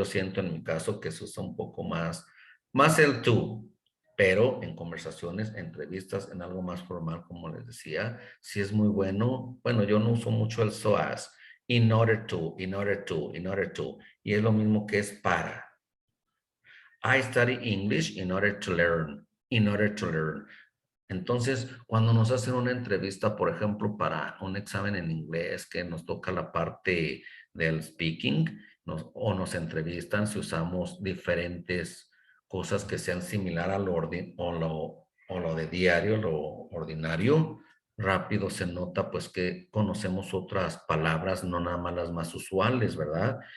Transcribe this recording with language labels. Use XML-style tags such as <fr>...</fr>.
<es>Yo siento en mi caso que se usa un poco más el tú, pero en conversaciones, entrevistas, en algo más formal, como les decía, sí es muy bueno. Bueno, yo no uso mucho el so as, in order to, in order to, in order to, y es lo mismo que es para.</es> <en>I study English in order to learn, in order to learn.</en> <es>Entonces, cuando nos hacen una entrevista, por ejemplo, para un examen en inglés, que nos toca la parte del speaking, o nos entrevistan si usamos diferentes cosas que sean similar a lo de diario, lo ordinario, rápido se nota pues que conocemos otras palabras, no nada más las más usuales, ¿verdad?</es>